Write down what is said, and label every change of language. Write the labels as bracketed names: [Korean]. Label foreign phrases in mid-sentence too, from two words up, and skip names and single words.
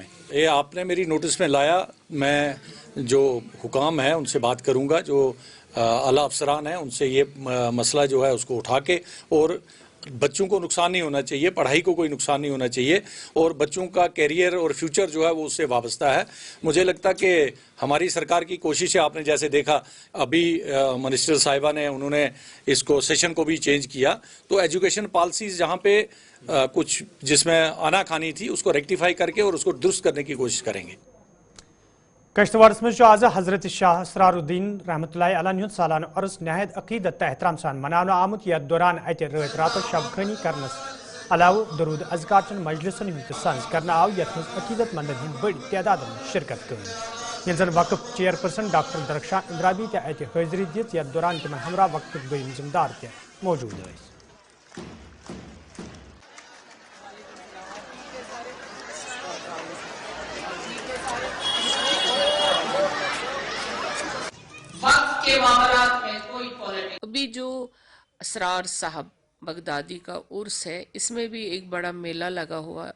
[Hindi] ये आपने मेरी नोटिस में लाया, मैं जो हुकाम है उनसे बात करूंगा, जो आला अफसरान हैं उनसे ये मसला जो है उसको उठा के, और बच्चों को नुकसान नहीं होना चाहिए, पढ़ाई को कोई नुकसान नहीं होना चाहिए, और बच्चों का कैरियर और फ्यूचर जो है वो उससे वाबस्ता है। मुझे लगता कि हमारी सरकार की कोशिश है, आपने जैसे देखा अभी मिनिस्टर साहिबा ने उन्होंने इसको सेशन को भी चेंज किया, तो [English] education policies [Hindi] जहाँ पे कुछ जिसमें आना खानी थी उसको रेक्टिफाई करके और उसको दुरुस्त करने की कोशिश करेंगे। [Kashmiri] कश्तवाड़स मज आज हजरत शाह असरारुद्दीन [Arabic] رحمة الله عليه [Kashmiri] हुंद सालाना उर्स नहायत अकीदत एहतराम सान मनानो आमुत। यथ दौरान अत रात रातो शब खनी करनस अलाव दरूद अज़कार चन मजलिसन हुंद सांस करना आव, यथ मज अकीदत मंदन हिंद [Hindi] बड़ी तादाद में [Kashmiri] शिरकत कर। ये जन वक्फ चेयरपर्सन डॉक्टर दरख्शान इंद्राबी ते अत हाजिरी दित, यथ दौरान तिमन हमरा वक्फ दोयम जिम्मेदार ते [Hindi] मौजूद थे। अभी जो असरार साहब बगदादी का उर्स है, इसमें भी एक बड़ा मेला लगा हुआ है।